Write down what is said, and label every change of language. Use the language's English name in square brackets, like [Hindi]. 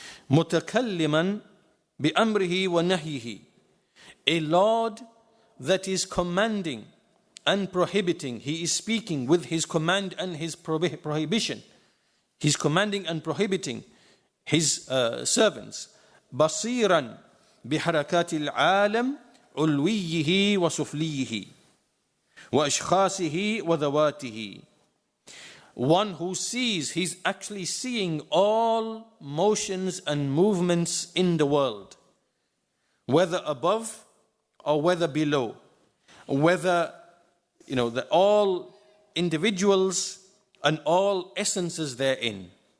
[Arabic] متكلما بأمره ونهيه, [English] a Lord that is commanding and prohibiting. He is speaking with His command and His prohibition. He's commanding and prohibiting His servants. [Arabic] بصيرا بحركات العالم علويه وسفليه وأشخاصه وذواته. [English] one who sees, he's actually seeing all motions and movements in the world, whether above or whether below, whether, all individuals and all essences therein.